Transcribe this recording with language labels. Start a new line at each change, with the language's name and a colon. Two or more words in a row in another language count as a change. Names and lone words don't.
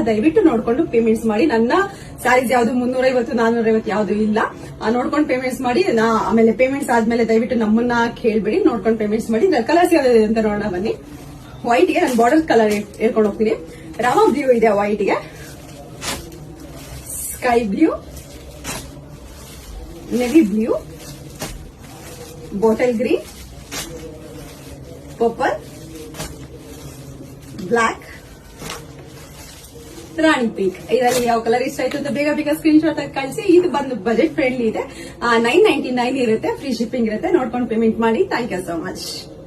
Kannada: ದಯವಿಟ್ಟು ನೋಡ್ಕೊಂಡು ಪೇಮೆಂಟ್ಸ್ ಮಾಡಿ. ನನ್ನ ಸ್ಯಾರೀಸ್ ಯಾವ್ದು 350 450 ಯಾವ್ದು ಇಲ್ಲ. ನೋಡ್ಕೊಂಡು ಪೇಮೆಂಟ್ಸ್ ಮಾಡಿ. ಆಮೇಲೆ ಪೇಮೆಂಟ್ಸ್ ಆದ್ಮೇಲೆ ದಯವಿಟ್ಟು ನಮ್ಮನ್ನ ಕೇಳ್ಬೇಡಿ, ನೋಡ್ಕೊಂಡು ಪೇಮೆಂಟ್ಸ್ ಮಾಡಿ. ಕಲರ್ಸ್ ಯಾವ್ದು ಅಂತ ನೋಡೋಣ ಬನ್ನಿ. ವೈಟ್ ಗೆ ನಾನು
English: border colour
Kannada: ಹೇಳ್ಕೊಂಡು ಹೋಗ್ತೀನಿ. ರಾಮ ಬ್ಲೂ ಇದೆ, ವೈಟ್ ಗೆ
English: sky blue, navy blue, bottle green, purple, black,
Kannada: ರಾಣಿ ಪಿಂಕ್. ಇದರಲ್ಲಿ ಯಾವ ಕಲರ್ ಇಷ್ಟ ಆಯ್ತು ಅಂತ ಬೇಗ ಬೇಗ
English: screen shot
Kannada: ಆಗಿ ಕಳಿಸಿ. ಇದು ಬಂದು
English: budget friendly
Kannada: ಇದೆ. 999 ಇರುತ್ತೆ,
English: free shipping
Kannada: ಇರುತ್ತೆ. ನೋಡ್ಕೊಂಡು ಪೇಮೆಂಟ್ ಮಾಡಿ.
English: thank you so much.